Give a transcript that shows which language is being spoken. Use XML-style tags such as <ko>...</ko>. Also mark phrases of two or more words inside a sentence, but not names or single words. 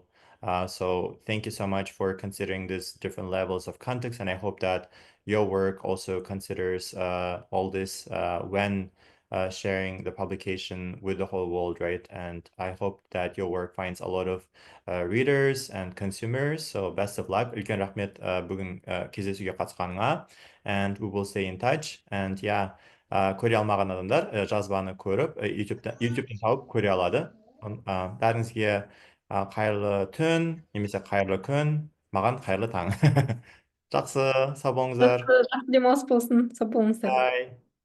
<en>So thank you so much for considering these different levels of context, and I hope that your work also considers all this when sharing the publication with the whole world, right? And I hope that your work finds a lot of readers and consumers. So best of luck.</en> <kk>Үлкен рахмет бүгін кездесуге қатысқаныңа.</kk> <en>And we will stay in touch. And yeah,</en> <kk>көре алмаған адамдар жазбаны көріп, YouTube'дан тауып көре алады. Бәріңізге қайырлы түн, немесе қайырлы күн, маған қайырлы таң. Жақсы, сау болыңыздар. Демалыс болсын, сау болыңыздар.</kk> <en>Bye.</en>